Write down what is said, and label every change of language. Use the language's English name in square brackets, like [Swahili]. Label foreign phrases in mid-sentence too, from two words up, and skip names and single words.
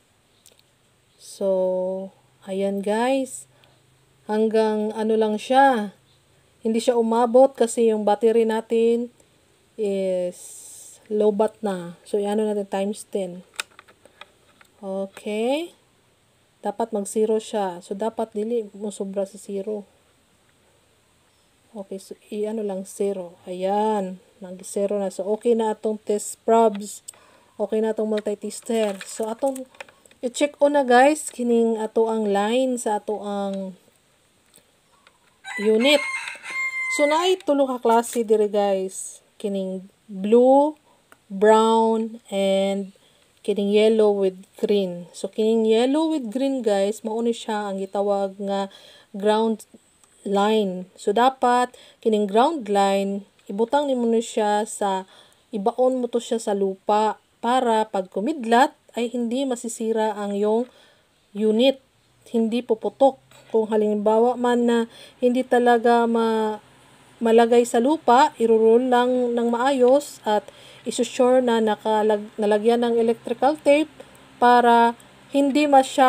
[Filipino] So, ayan guys, hanggang ano lang siya, hindi siya umabot kasi yung battery natin [English] is low bat [Filipino] na. So, ano natin times 10. Okay. Dapat mag-0 siya. [Cebuano] So, dapat dili mo sobra sa 0. [Filipino] Okay, so i-ano lang 0. Ayan, nag-0 na. [Cebuano] So, okay na atong [English] test probes. [Cebuano] Okay na atong multi-tester. So, atong i-check o na guys, kining ato ang line sa ato ang unit. So, naay tulo ka klase dire guys. Kining [English] blue, brown, and [Cebuano] kining [English] yellow with green. [Cebuano] So, kining [English] yellow with green [Cebuano] guys, mauni siya ang gitawag nga [English] ground line. [Cebuano] So, dapat kining [English] ground line, [Cebuano] ibutang nimo na siya sa, ibaon mo to siya sa lupa para pag kumidlat, ay [Filipino] hindi masisira ang yung unit. Hindi puputok. Kung halimbawa man na hindi talaga malagay sa lupa, irurol lang ng maayos at isusure na nalagyan ng [English] electrical tape [Filipino] para hindi ma-shock.